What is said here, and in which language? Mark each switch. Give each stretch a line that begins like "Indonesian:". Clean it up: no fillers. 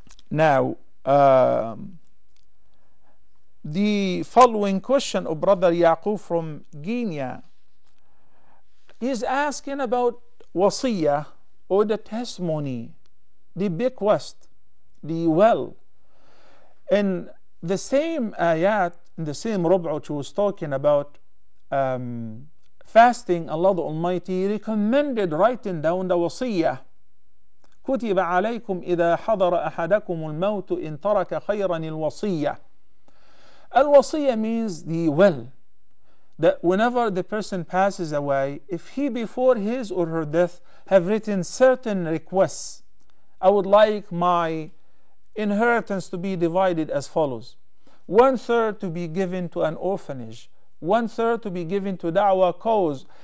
English: Now, the following question of Brother Yaqub from Guinea is asking about wasiyah or the testimony, the bequest, the will. In the same ayat, in the same rub'ah which was talking about fasting, Allah the Almighty recommended writing down the wasiyah.
Arabic: كتب عليكم إذا حضر أحدكم الموت إن ترك خيرا الوصية.
English: Al-wasiyah means the will. That whenever the person passes away, if he before his or her death have written certain requests, I would like my inheritance to be divided as follows: 1/3 to be given to an orphanage, 1/3 to be given to da'wah cause.